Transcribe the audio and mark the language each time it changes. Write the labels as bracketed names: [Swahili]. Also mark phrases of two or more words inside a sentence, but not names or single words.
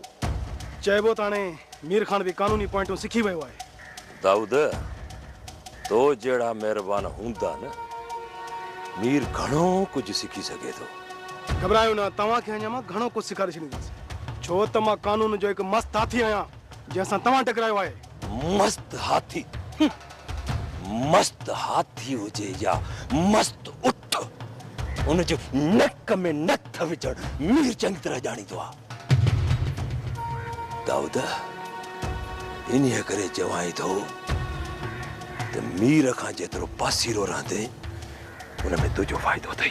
[Sindhi] चइबो त हाणे मीर खान बि कानूनी पॉइंटूं सिखी वियो आहे। दाऊद तो जहिड़ा महिरबान हूंदा न मीर घणो कुझु सिखी सघे थो। घबरायो न, तव्हांखे अञा मां घणो कुझु सेखारे छॾींदुसि छो त मां कानून जो हिकु मस्त हाथी आहियां जंहिंसां तव्हां टकरायो आहे। मस्त हाथी? मस्त हाथी हुजे या मस्त उठ उन जो नक में नथ विझण मीर चङी तरह ॼाणींदो आहे। दाऊद इन्हीअ करे चवां थो त मीर खां जेतिरो पासीरो रहंदे उन में तुंहिंजो फ़ाइदो अथई।